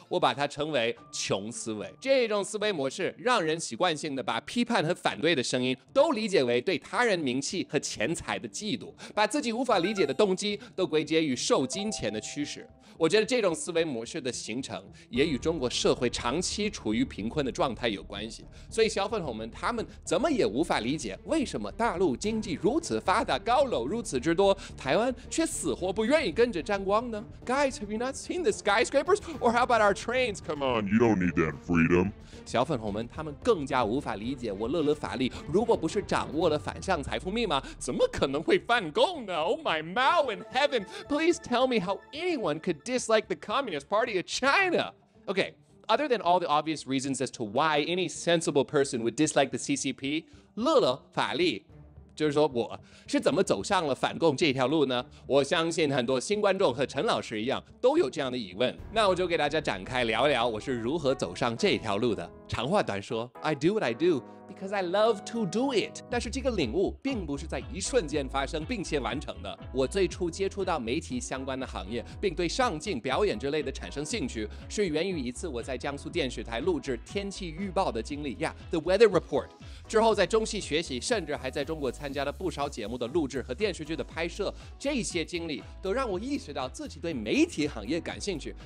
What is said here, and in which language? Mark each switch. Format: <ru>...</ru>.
<zh>我把它称为穷思维。这种思维模式让人习惯性的把批判和反对的声音都理解为对他人名气和钱财的嫉妒，把自己无法理解的动机都归结于受金钱的驱使。我觉得这种思维模式的形成也与中国社会长期处于贫困的状态有关系。所以小粉红们他们怎么也无法理解，为什么大陆经济如此发达，高楼如此之多，台湾却死活不愿意跟着沾光呢？</zh> <en>Guys, have you not seen the skyscrapers? Or how about our trains? Come on, you don't need that freedom.</en> <zh>小粉红们他们更加无法理解，我乐乐法力如果不是掌握了反向财富密码，怎么可能会反共呢？</zh> <en>Oh my Mao in heaven, please tell me how anyone could dislike the Communist Party of China. Okay, other than all the obvious reasons as to why any sensible person would dislike the CCP,</en> <zh>乐乐法力就是说我是怎么走上了反共这条路呢？我相信很多新观众和陈老师一样都有这样的疑问，那我就给大家展开聊一聊我是如何走上这条路的。长话短说</zh> <en>，I do what I do because I love to do it。</en> <zh>但是这个领悟并不是在一瞬间发生并且完成的。我最初接触到媒体相关的行业，并对上镜、表演之类的产生兴趣，是源于一次我在江苏电视台录制天气预报的经历呀 ，</zh> <en>The Weather Report。</en> <zh>之后在中戏学习，甚至还在中国参加了不少节目的录制和电视剧的拍摄，这些经历都让我意识到自己对媒体行业感兴趣。</zh>